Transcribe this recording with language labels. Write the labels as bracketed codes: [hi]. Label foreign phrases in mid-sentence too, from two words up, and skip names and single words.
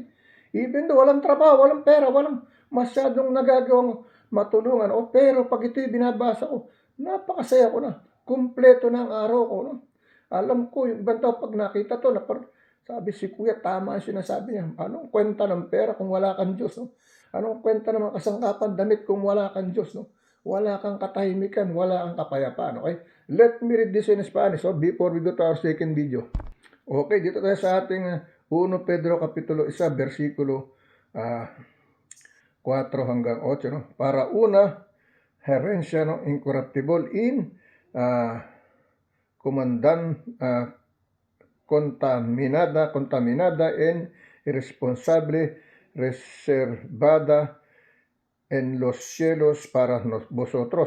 [en] Even though [tl] walang trabaho, walang pera, walang masyadong nagagawang matulungan, pero pag ito'y binabasa ko, napakasaya ko na. Kumpleto na ang araw ko, no? Alam ko, yung ibang tao pag nakita to, sabi si Kuya, tama ang sinasabi niya. Anong kwenta ng pera kung wala kang Diyos, no? Anong kwenta ng mga kasangkapan damit kung wala kang Diyos, no? Wala kang katahimikan, wala kang kapayapaan, okay? [en] Let me read this in Spanish, so before we go to our second video. [tl] Okay, dito tayo sa ating 1 Pedro Kapitulo 1, versikulo 4 hanggang 8, no? [es] Para una, herencia, no, incorruptible, contaminada en irresponsable, reservada en los cielos para vosotros.